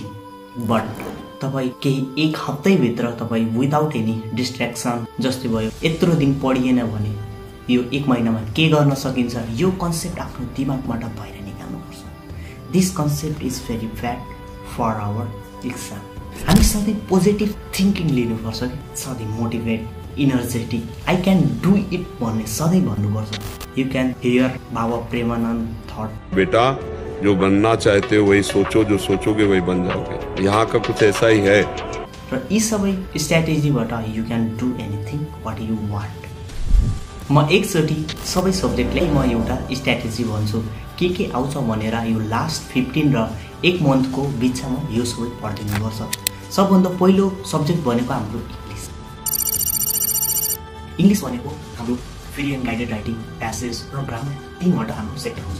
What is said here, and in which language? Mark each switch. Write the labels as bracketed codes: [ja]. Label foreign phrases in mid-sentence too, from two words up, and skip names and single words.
[ne] बट तपाईँ केही 1 हप्तैभित्र तपाईँ [en] without any distraction, [ne] जस्तै भयो यत्रो दिन पढिएन भने यो 1 महिनामा के गर्न सकिन्छ, यो कन्सेप्ट आफ्नो दिमागबाट बाहिर निकाल्नुपर्छ। [en] this concept is very bad for our exam. [ne] हामी सधैँ [en] positive thinking [ne] लिनुपर्छ कि सधैँ मोटिभेट, इनर्जेटिक, [en] I can do it [ne] भन्ने सधैँ भन्नुपर्छ। [en] you can hear Baba Premanand thought, [hi] बेटा जो बनना चाहते हो वही सोचो, जो सोचोगे वही बन जाओगे। यहाँ का कुछ ऐसा ही है। [ne] र यी सबै स्ट्र्याटेजीबाट [en] you can do anything what you want. [ne] म एकचोटि सबै सब्जेक्टलाई म एउटा स्ट्र्याटेजी भन्छु के आउँछ भनेर। यो लास्ट 15 र 1 मन्थको बिचमा यो सबै पढिदिनुपर्छ। सबभन्दा पहिलो सब्जेक्ट भनेको हाम्रो इङ्ग्लिस भनेको हाम्रो [en] free and guided writing, [ne] प्यासेज र ग्रामर, 3वटा हाम्रो सेक्टर हुन्छ।